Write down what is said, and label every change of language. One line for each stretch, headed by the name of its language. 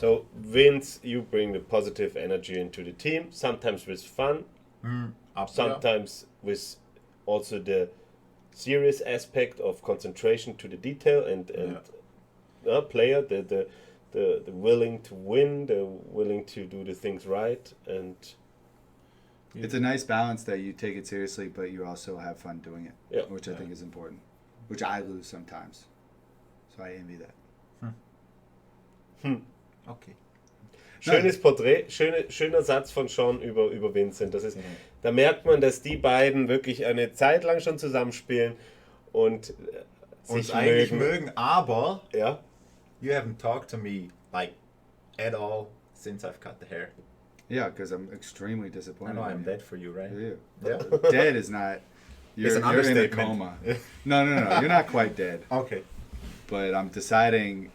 English: So Vince, you bring the positive energy into the team, sometimes with fun, sometimes with also the serious aspect of concentration to the detail and player, the willing to win, the willing to do the things right, and it's a nice balance that you take it seriously, but you also have fun doing it, which I think is important, which I lose sometimes. So I envy that. Okay.
German: Schönes Porträt, schöner Satz von Sean über Vincent. Das ist, da merkt man, dass die beiden wirklich eine Zeit lang schon zusammenspielen und sich eigentlich mögen, aber ja.
English: You haven't talked to me like at all since I've cut the hair. Yeah, because I'm extremely disappointed. I know I'm dead for you, right? Yeah. Dead is not. You're in a coma. No. You're not quite dead. Okay. But I'm deciding.